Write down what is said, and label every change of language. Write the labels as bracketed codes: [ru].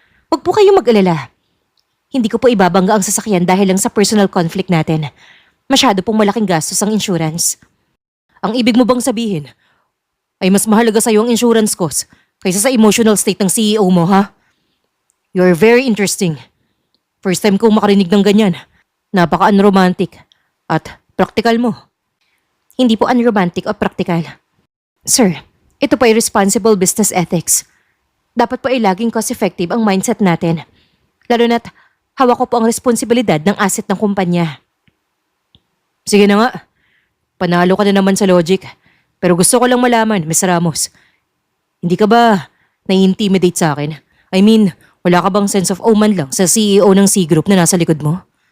[tl] Huwag po kayong mag-alala. Hindi ko po ibabangga ang sasakyan dahil lang sa personal conflict natin. Masyado pong malaking gastos ang insurance. Ang ibig mo bang sabihin ay mas mahalaga sa'yo ang insurance cost kaysa sa emotional state ng CEO mo, ha? [en] You're very interesting. First time [tl] kong makarinig ng ganyan. Napaka-unromantic at practical mo. Hindi po unromantic o practical. [en] Sir, ito po ay responsible business ethics. [tl] Dapat po ay laging cost-effective ang mindset natin. Lalo na't hawak ko po ang responsibilidad ng asset ng kumpanya. Sige na nga. Panalo ka na naman sa logic. Pero gusto ko lang malaman, Miss Ramos. Hindi ka ba nai-intimidate sa akin? [en] I mean, [tl] wala ka bang sense of oman lang sa CEO ng C-Group na nasa likod mo?